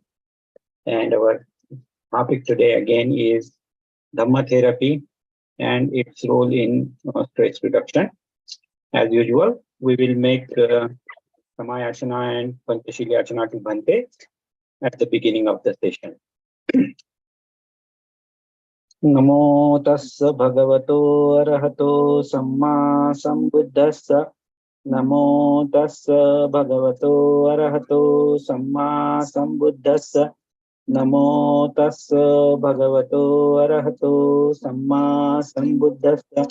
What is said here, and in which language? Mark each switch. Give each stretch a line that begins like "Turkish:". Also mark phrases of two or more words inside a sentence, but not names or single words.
English: And our topic today again is Dhamma Therapy and its role in stress reduction. As usual, we will make Samayasana and
Pali: Panchashili Asana
English: to Bhante at the beginning of the session.
Pali: Namo tassa bhagavato arahato samma sambuddhassa. Namo tassa bhagavato arahato samma sambuddhassa. Namo tassa bhagavato arahato samma sambuddhassa.